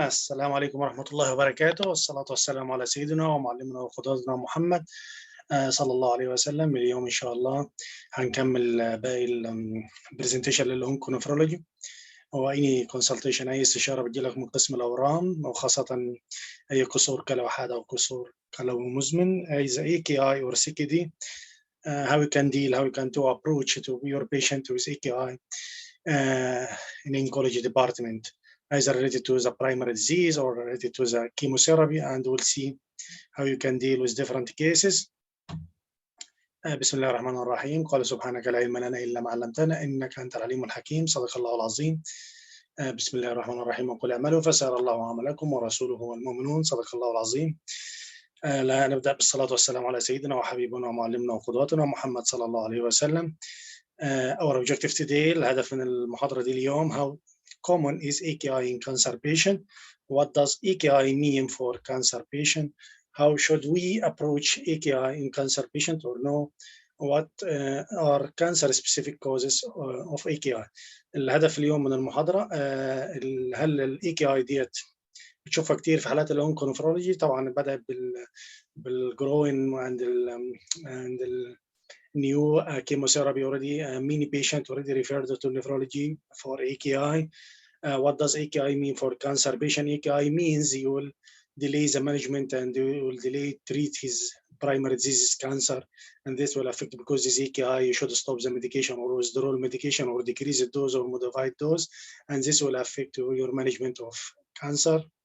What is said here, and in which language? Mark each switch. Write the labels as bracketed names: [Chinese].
[Arabic] السلام عليكم ورحمة الله وبركاته، والصلاة والسلام على سيدنا ومعلمنا وقدوتنا محمد صلى الله عليه وسلم. اليوم إن شاء الله هنكمل باقي البرزنتيشن للأونكونفرولوجي وأي كونسلتيشن، أي استشارة بتجيلك من قسم الأورام، وخاصة أي كسور كلى وحاد أو كسور كلى مزمن إذا [English] AKI or CKD. How you can deal, how you can to approach to your patient with AKI in oncology department, either related to the primary disease or related to the chemotherapy, and we'll see how you can deal with different cases. [Arabic] بسم الله الرحمن الرحيم. قال سبحانك لا علم لنا إلا ما علمتنا إنك أنت العليم الحكيم. صدق الله العظيم. بسم الله الرحمن الرحيم. وقل اعملوا فسيرى الله عملكم ورسوله والمؤمنون. صدق الله العظيم. لا نبدأ بالصلاة والسلام على سيدنا وحبيبنا ومعلمنا وقدوتنا محمد صلى الله عليه وسلم. [English] Our objective today، [Arabic] الهدف من المحاضرة دي اليوم: [English] how common is AKI in cancer patient? What does AKI mean for cancer patient? How should we approach AKI in cancer patient or no? What are cancer specific causes of AKI? [Arabic] الهدف اليوم من المحاضرة هل ال AKI ديت بتشوفها كتير في حالات الأونكونفرولوجي؟ طبعا بدأ بالجروين [English] and new chemotherapy already. Many patients already referred to nephrology for AKI. What does AKI mean for cancer patient? AKI means you will delay the management and you will delay treat his primary disease cancer, and this will affect, because this AKI you should stop the medication or withdraw medication or decrease the dose or modify dose, and this will affect your management of cancer.